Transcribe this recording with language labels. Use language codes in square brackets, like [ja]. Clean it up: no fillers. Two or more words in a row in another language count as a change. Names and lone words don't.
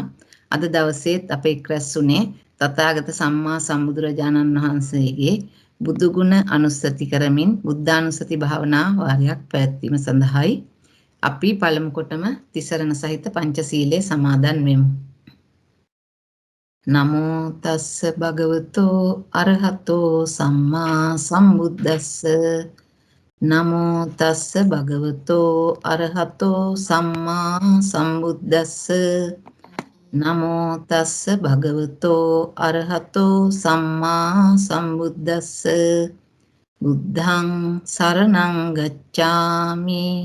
[si] අද දවසේත් අපේ ක්‍රැස්ුනේ තථාගත සම්මා සම්බුදුරජාණන් වහන්සේගේ බුදුගුණ අනුස්සති කරමින් බුද්ධානුස්සති භාවනා වාරයක් පැවැත්වීම සඳහායි. අපි පළමු කොටම තිසරණ සහිත පංචශීලයේ සමාදන් වෙමු. [pi] නමෝ තස්ස භගවතෝ අරහතෝ සම්මා සම්බුද්දස්ස නමෝ තස්ස භගවතෝ අරහතෝ සම්මා සම්බුද්දස්ස නමෝ තස්ස භගවතෝ අරහතෝ සම්මා සම්බුද්දස්ස බුද්ධං සරණං ගච්ඡාමි